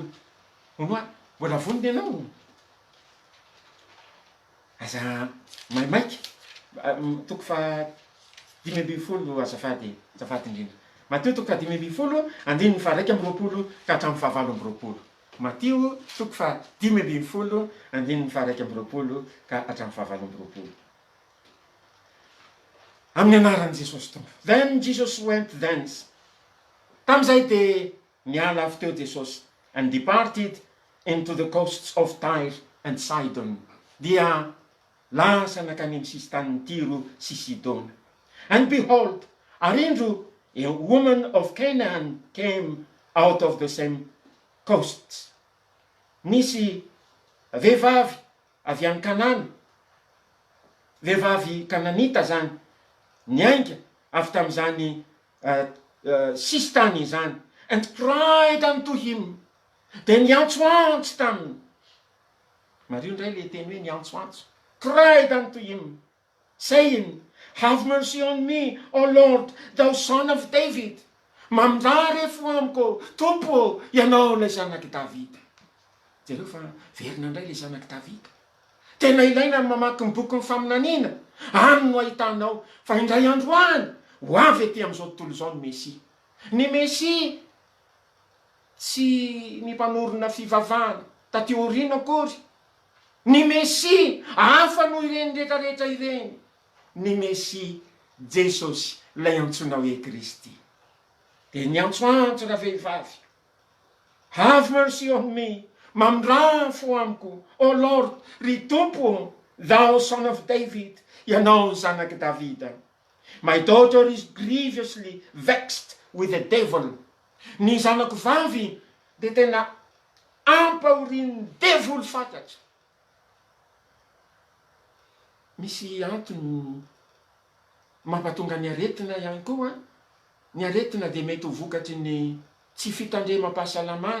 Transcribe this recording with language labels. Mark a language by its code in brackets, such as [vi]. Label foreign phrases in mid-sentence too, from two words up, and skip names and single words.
[mg] Honoa, mbola vonony ianao? Aza maimaiky toko 5:20 azafady indrindra. Matthieu toko 5:20 andininy 1:20 ka hatramin'ny 7:20. Matthieu toko 5:20 andininy 1:20 ka hatramin'ny 7:20. Amin'ny anaran'i Jesosy Tompo. [en] Then Jesus went thence. [mg] Tam'izay de niala avy teo Jesosy [en] and departed into the coasts of Tyre and Sidon. [mg] Dia lasa nakany amin'ny sisin-tanin'ny Tiro sy Sidona. [en] And behold, arindro a woman of Canaan came out of the same coasts. [mg] Nisy vehivavy avy any Kanana, vehivavy Kananita zany, niainga avy tam'izany sisin-tany zany, [en] and cried unto him. [mg] De niantsoantso taminy. Mario ndray le teny hoe niantsoantso. [en] Cried unto him, saying, have mercy on me, O Lord, thou son of David. [mg] Mamindra refo amiko, Tompo, ianao ilay zanaky Davida. Jereo fa verina indray ilay zanaky Davida. Tena ilaina mamaky ny boky ny faminaniana. Any no ahitanao fa indray andro any ho avy ety amin'izao tontolo izao ny Mesia. Ny Mesia tsy ny mpanorona fivavahana taty aoriana akory. Ny Mesia hafa noho ireny rehetrarehetra ireny. Ny Mesia Jesosy ilay antsoina hoe Kristy. De niantsoantso raha vehivavy. [en] Have mercy on me. [mg] Mamindra fo amiko, [en] O Lord, [mg] ry Tompo, [en] thou son of David, [mg] ianao zanaky Davida. [en] My daughter is grievously vexed with the devil. [mg] Ny zanako vavy de tena ampahorin'ny devoly fantatsa. Misy antony mampatonga ny aretina ihany koa. Ny aretina de mety ho vokatry ny tsy fitandremam-pahasalamana.